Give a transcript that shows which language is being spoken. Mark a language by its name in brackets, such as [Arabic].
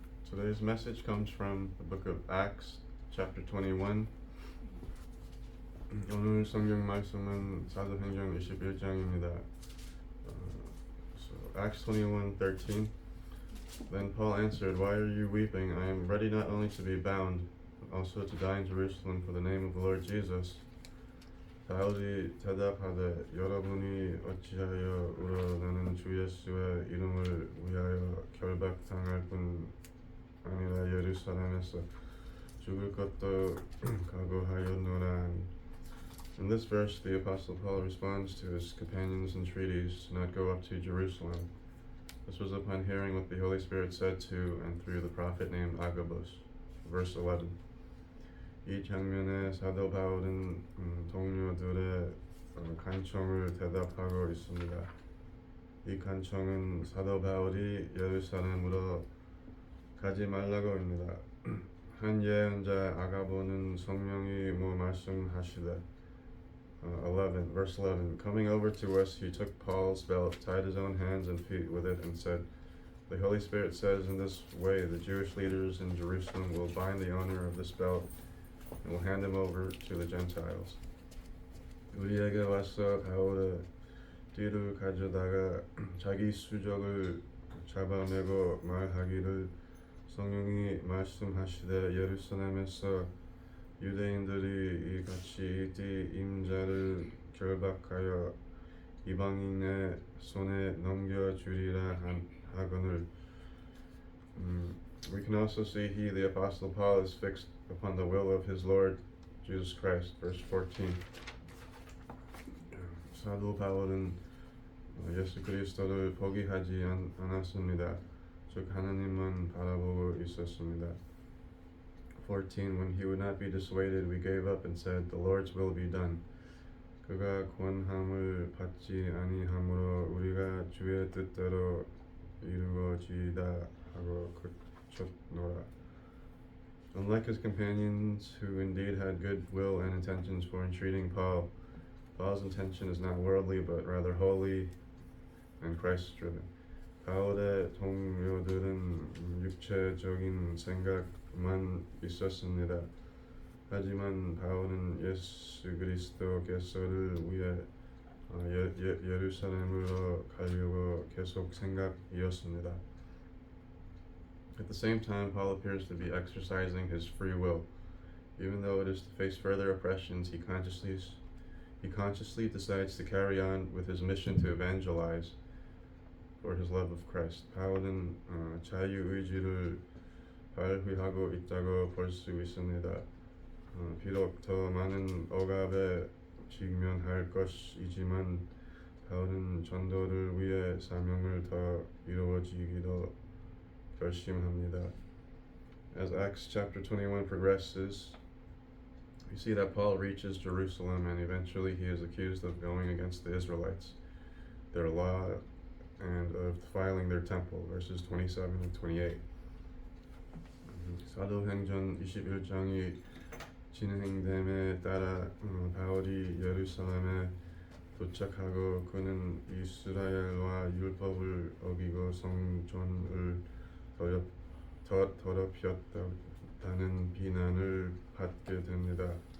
[English] Today's message comes from the book of Acts, chapter 21. [Korean] 오늘 성경 말씀은 사도행전 21장입니다. [English] So Acts 21:13. Then Paul answered, "Why are you weeping? I am ready not only to be bound, but also to die in Jerusalem for the name of the Lord Jesus." [Korean] 바울이 대답하되, 여러분이 어찌하여 울어? 나는 주 예수의 이름을 위하여 결박당할 뿐 아니라 예루살렘에서 죽을 것도 각오하였노라. [English] In this verse, the Apostle Paul responds to his companions' entreaties to not go up to Jerusalem. This was upon hearing what the Holy Spirit said to and through the prophet named Agabus. Verse 11. [Korean] 이 장면에 사도 바울은 동료들의 간청을 대답하고 있습니다. 이 간청은 사도 바울이 예루살렘으로 가지 말라고입니다. 한 예언자 아가보는 성령이 말씀하시되 11, [English] verse 11. Coming over to us, he took Paul's belt, tied his own hands and feet with it, and said, "The Holy Spirit says in this way the Jewish leaders in Jerusalem will bind the owner of this belt and will hand him over to the Gentiles." [Korean] 우리에게 와서 바울의 뒤를 가져다가 자기 수족을 잡아매고 말하기를, 성령이 말씀하시되 예루살렘에서 유대인들이 이같이 이 임자를 결박하여 이방인의 손에 넘겨주리라 하거늘. [English] We can also see he, the Apostle Paul, is fixed upon the will of his Lord Jesus Christ. Verse 14. [Korean] 사도 바울은 예수 그리스도를 포기하지 않았습니다. 즉 하나님만 바라보고 있었습니다. 14. [English] When he would not be dissuaded, we gave up and said, "The Lord's will be done." [Korean] 그가 권함을 받지 아니하므로 우리가 주의 뜻대로 이루어지이다 하고 그쳤노라. [English] Unlike his companions, who indeed had good will and intentions for entreating Paul, Paul's intention is not worldly but rather holy and Christ-driven. [Korean] 바울의 동료들은 육체적인 생각만 있었습니다. 하지만 바울은 예수 그리스도께서를 위해 예루살렘으로 가려고 계속 생각이었습니다. [English] At the same time, Paul appears to be exercising his free will. Even though it is to face further oppressions, he consciously decides to carry on with his mission to evangelize for his love of Christ. [Korean] 바울은 자유의지를 발휘하고 있다고 볼 수 있습니다. 비록 더 많은 억압에 직면할 것이지만 바울은 전도를 위해 사명을 더 이루어지기로 결심합니다. [English] As Acts chapter 21 progresses, we see that Paul reaches Jerusalem and eventually he is accused of going against the Israelites, their law, and of defiling their temple, verses 27 and 28. [Korean] 사도행전 21장이 진행됨에 따라 바울이 예루살렘에 도착하고 그는 이스라엘과 율법을 어기고 성전을 더럽혔다는 비난을 받게 됩니다.